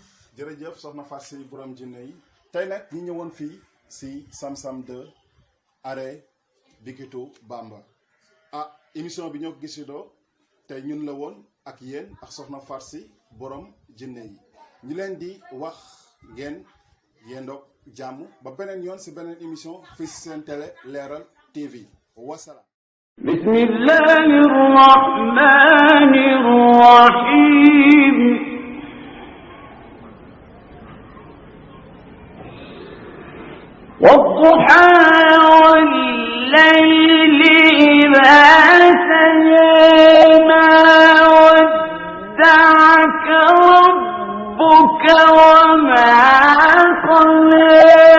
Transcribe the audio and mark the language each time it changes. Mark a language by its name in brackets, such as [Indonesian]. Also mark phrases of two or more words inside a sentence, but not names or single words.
[Wolof] jërëjëf soxna Fatou Sy borom jinne yi tey nag ñu ñëwoon fii si Sam-Sam 2 arrêt Bikitu Bamba émission bi ñoo ko gisandoo tey ñun la woon ak yéen ak soxna Fatou Sy borom jinne yi ñu leen di wax ngeen yendoog jàmm ba beneen yoon si beneen émission fii si seen télé Leral TV wasalaam. [Arabic] بسم الله الرحمن الرحيم. والضحى والليل إذا سجى ما ودعك ربك وما قلى